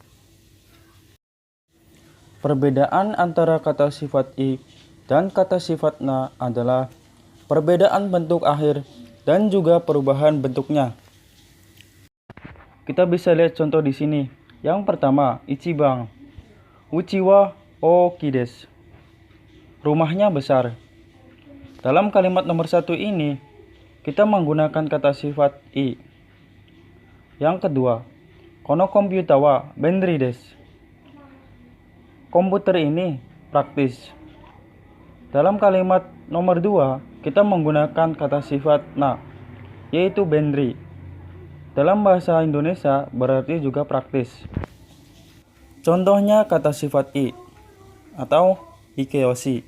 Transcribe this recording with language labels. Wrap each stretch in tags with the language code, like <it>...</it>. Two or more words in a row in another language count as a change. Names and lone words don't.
<id>Perbedaan antara kata sifat i dan kata sifat na adalah perbedaan bentuk akhir dan juga perubahan bentuknya. Kita bisa lihat contoh di sini. Yang pertama,</id> <ja>ichiban. 家は大きいです.</ja> <id>Rumahnya besar. Dalam kalimat nomor 1 ini, kita menggunakan kata sifat i. Yang kedua,</id> <ja>このコンピューターは便利です.</ja> <id>Komputer ini praktis. Dalam kalimat nomor 2, kita menggunakan kata sifat na, yaitu benri. Dalam bahasa Indonesia berarti juga praktis. Contohnya kata sifat i atau ikeyoshi.</id>